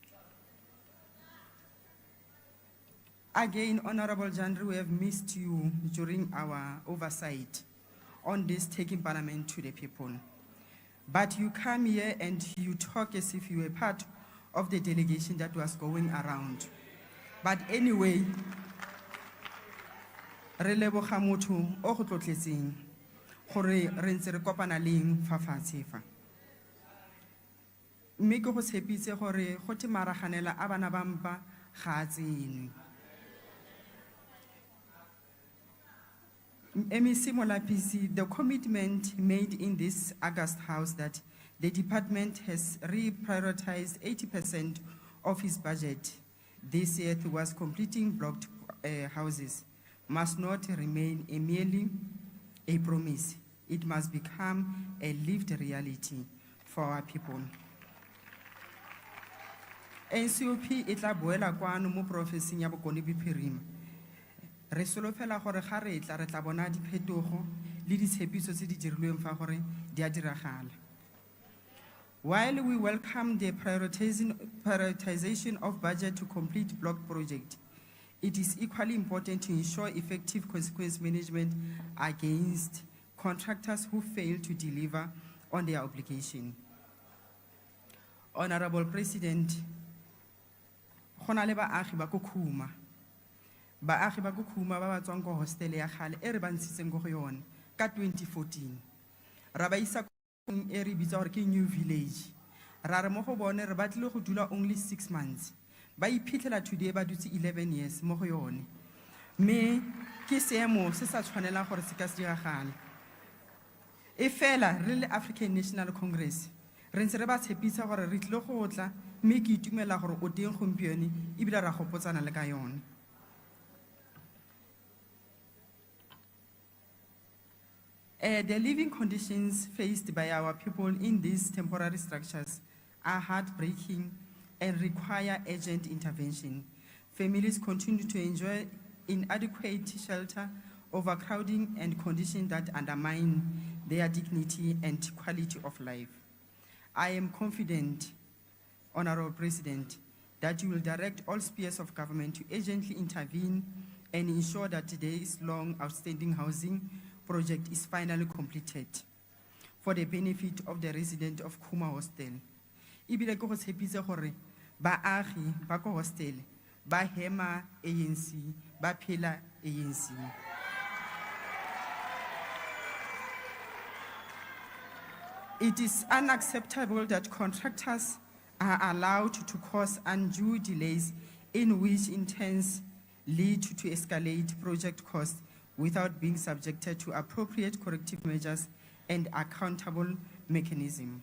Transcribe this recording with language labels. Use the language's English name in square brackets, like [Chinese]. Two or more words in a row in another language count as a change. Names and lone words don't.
[English] Again, Honorable Jandri, we have missed you during our oversight on this Taking Parliament to the People. But you come here and you talk as if you were part of the delegation that was going around. But anyway, [Tswana] re leboga motho o go tlotletseng gore re ntse re kopana leng fa fatshe fa. Mme ke go tshepitse gore go te maraganela a bana ba mpa ga a tsenwe. [English] MEC Molapisi, the commitment made in this August House that the department has reprioritized 80% of its budget this year towards completing blocked houses must not remain merely a promise. It must become a lived reality for our people. [Tswana] Ncop e tla boela kwano mo profenseng ya Bokone Bophirima. Re solofela gore ga re tla re tla bona diphetogo le ditshepiso tse di dirilweng fa gore di a diragala. [English] While we welcome the prioritization of budget to complete block project, it is equally important to ensure effective consequence management against contractors who fail to deliver on their obligation. Honorable President, [Tswana] go na le baagi ba ko Khuma. Baagi ba ko Khuma ba ba tswang ko hostel ya gale e re ba ntshitseng go yone ka 2014. Ra ba isa e re bitsa gore ke New Village. Ra re mo go bone re batlile go dula [English] only 6 months. [Tswana] Ba iphitlhela today ba dutse 11 years mo go yone. Me ke seemo se sa tshwanela gore se ka se diragala. E fela re le African National Congress re ntse re ba tshepisa gore re tlile go tla mme ke itumela gore o teng gompieno e bila ra gopotsana le ka yone. [English] The living conditions faced by our people in these temporary structures are heartbreaking and require urgent intervention. Families continue to enjoy inadequate shelter, overcrowding, and conditions that undermine their dignity and quality of life. I am confident, Honorable President, that you will direct all spheres of government to urgently intervene and ensure that today's long outstanding housing project is finally completed for the benefit of the resident of Kuma Hostel. [Tswana] Ibile ko go tshepitse gore baagi ba ko hostel ba hema ANC ba phela ANC. [English] It is unacceptable that contractors are allowed to cause undue delays in which in turn lead to escalate project costs without being subjected to appropriate corrective measures and accountable mechanism.